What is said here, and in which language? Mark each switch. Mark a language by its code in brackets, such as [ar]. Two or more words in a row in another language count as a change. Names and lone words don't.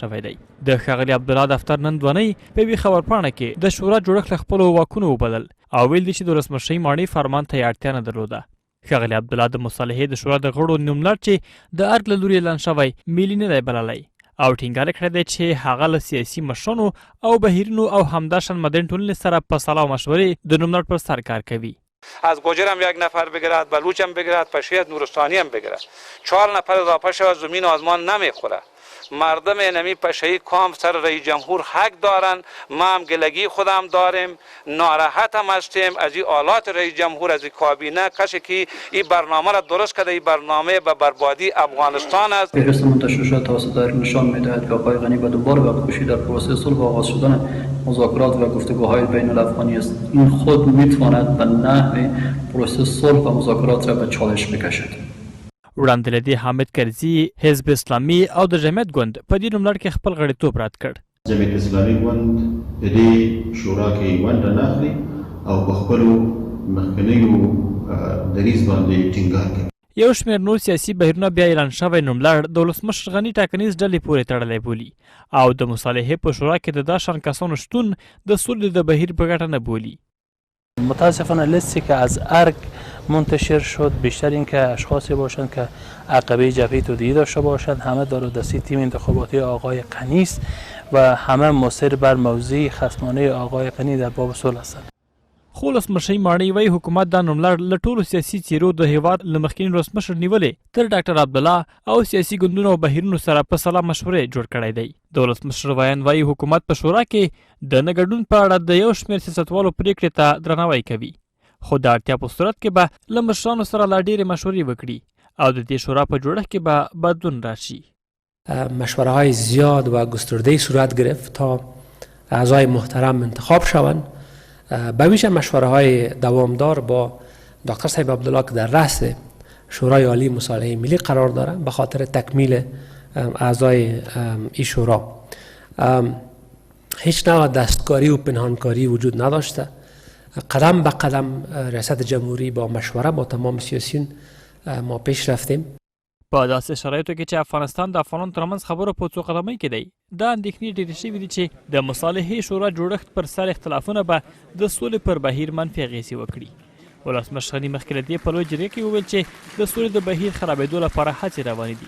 [ps] شوی دی د ښاغلي عبدالله دفتر نن دوانۍ په یوې خبرپاڼه کې د شورا جوړښت له خپلو واکونو وبلل او ویل دي چې د ولسمشرۍ ماڼۍ فرمان ته یې اړتیا نه درلوده ښاغلي عبدالله د مصالحې د شورا د غړو نوملړ چې د ارګ له لوري اعلان شوی ملي نه دی بللی او ټینګار کړی دی چې هغه له سیاسي مشرانو او بهیرونو او همداشان مدني ټولنې سره په سلا و مشورې د نوملړ پر سر کار کوي [fa] از گوجر هم 1 نفر بگیرد بلوچ هم بگیرد پشی از نورستانی هم بگیرد 4 نفر اضافه شود زمین و آسمان نمیخوره مردم نمی پشهی کام سر رئیس جمهور حق دارن ما هم گلگی خودم داریم ناراحت هم هستیم از این آلات رئیس جمهور از این کابینه کسی که این برنامه را درست کرده این برنامه به بربادی افغانستان است فهرست منتشر شده توسط دایر نشان می‌دهد که آقای غنی به دوباره وقت کشی در پروسه صلح و آغاز شدن مذاکرات و گفتگوهای بین الافغانی است این خود میتواند به نحو پروسه صلح و مذاکرات را به چالش بکشد [ps] وړاندې له دې حامد کرزي حزب اسلامي او د جمعیت ګوند په دې نوملړ کې خپل غړیتوب رد کړ جمعیت اسلامي ګوند د دې شورا کې ونډه نه اخلي او په خپلو مخکنیو دریځ باندې ټینګار کوي یو شمېر نور سیاسي بهیرونه بیا اعلان شوی نوملړ د ولسمشر غني ټاکنیز ډلې پورې تړلی بولي او د مصالحې په شورا کې د داشان کسانو شتون د سولې د بهیر په ګټه نه بولي [fa] متاسفانه لیستی که از ارگ منتشر شد بیشتر اینکه اشخاصی باشند که عقبه جبهه توده‌ای داشته باشند همه دار و دستی تیم انتخاباتی آقای غنی است و همه مصر بر موضوع خصمانه آقای غنی در باب صلح هستند [ps] خو ولسمشرۍ ماڼۍ وایي حکومت دا نوملړ له ټولو سیاسي څیرو د هیواد له مخکیني ولسمشر نیولې تر ډاکټر عبدالله او سیاسي ګوندونو او بهیرونو سره په سلا مشورې جوړ کړی دی د ولسمشر ویان وایي حکومت په شورا کې د نه ګډون په اړه د یو شمېر سیاستوالو پرېکړې ته درناوی کوي خو د اړتیا په صورت کې به له مشرانو سره لا ډېرې مشورې وکړي او د دې شورا په جوړښت کې به بدلون راشي [fa] مشوره‌های زیاد و گسترده صورت گرفت تا اعضای محترم انتخاب شوند به ویژه مشوره‌های دوامدار با دکتر صاحب عبدالله که در رأس شورای عالی مصالحه ملی قرار دارند به خاطر تکمیل اعضای این شورا هیچ نوع دستکاری و پنهانکاری وجود نداشته قدم به قدم ریاست جمهوری با مشوره با تمام سیاسیون ما پیش رفتیم [ps] په داسې شرایطو کې چې افغانستان د افغانانو ترمنځ خبرو په څو قدمۍ کې دی دا اندېښنې ډېرې شوي دي چې د مصالحې شورا جوړښت پر سر اختلافونه به د سولې پر بهیر منفي اغېزې وکړي ولسمشر غني مخکې له دې په لوی جرګه کې وویل چې د سولې د بهیر خرابېدو لپاره هڅې روانې دي.